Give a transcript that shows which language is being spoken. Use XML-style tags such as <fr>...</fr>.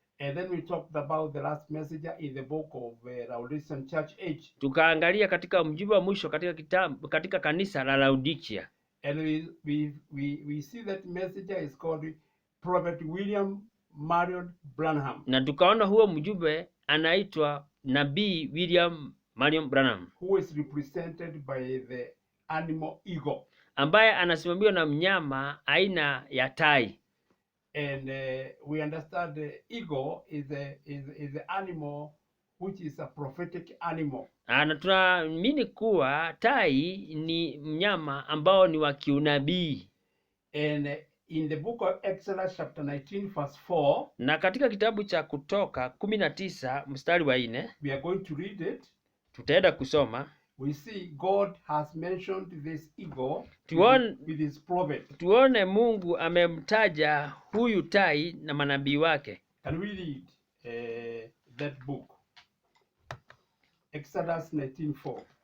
<en>And then we talked about the last messenger in the book of Laodicean Church Age.</en> <sw>Tukaangalia katika mjumbe wa mwisho katika kanisa la Laodikia.</sw> <en>And we see that messenger is called Prophet William Marion Branham.</en> <sw>Na tukaona huo mjumbe anaitwa Nabii William Marion Branham,</sw> <en>who is represented by the animal eagle.</en> <sw>Ambaye anasimamiwa na mnyama aina ya tai.</sw> <en>And we understand the eagle is the animal which is a prophetic animal.</en> <sw>Na tunaamini kuwa tai ni mnyama ambao ni wa kiunabii.</sw> <en>And in the book of Exodus chapter 19 verse 4,</en> <sw>na katika kitabu cha Kutoka 19 mstari wa 4,</sw> <en>we are going to read it.</en> <sw>Tutaenda kusoma.</sw> <en>We see God has mentioned this eagle with his prophet.</en> <sw>Tuone Mungu amemtaja huyu tai na manabii wake.</sw> <en>Can we read that book? Exodus 19:4.</en>